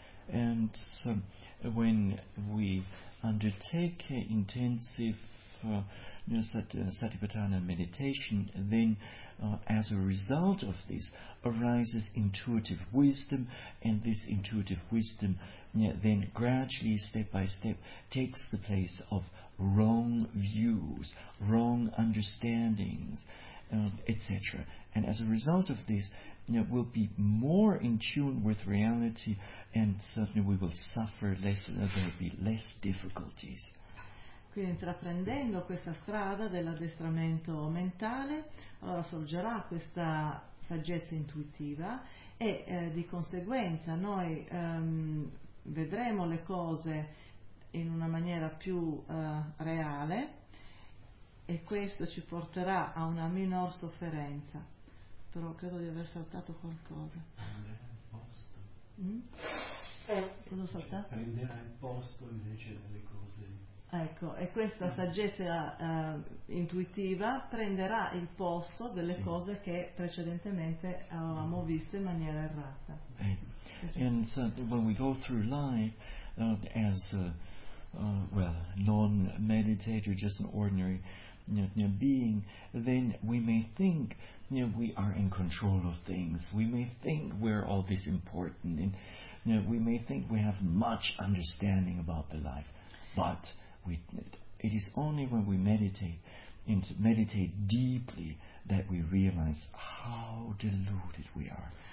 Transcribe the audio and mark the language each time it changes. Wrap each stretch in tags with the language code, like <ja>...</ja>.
<en>And so when we undertake intensive Satipatthana meditation, then as a result of this arises intuitive wisdom, and this intuitive wisdom then gradually, step by step, takes the place of wrong views, wrong understandings, etc. And as a result of this, we'll be more in tune with reality, and certainly we will suffer less, there'll be less difficulties.</en> <it>Quindi intraprendendo questa strada dell'addestramento mentale, allora sorgerà questa saggezza intuitiva e di conseguenza noi vedremo le cose in una maniera più reale, e questo ci porterà a una minor sofferenza. Però credo di aver saltato qualcosa. Prenderà il posto. Prenderà il posto invece delle cose. Ecco, e questa saggezza intuitiva prenderà il posto delle cose che precedentemente avevamo visto in maniera errata.</it> <en>And so when we go through life as a non-meditator, just an ordinary being, then we may think we are in control of things. We may think we're all this important, and we may think we have much understanding about the life, but it is only when we meditate and meditate deeply that we realize how deluded we are.</en>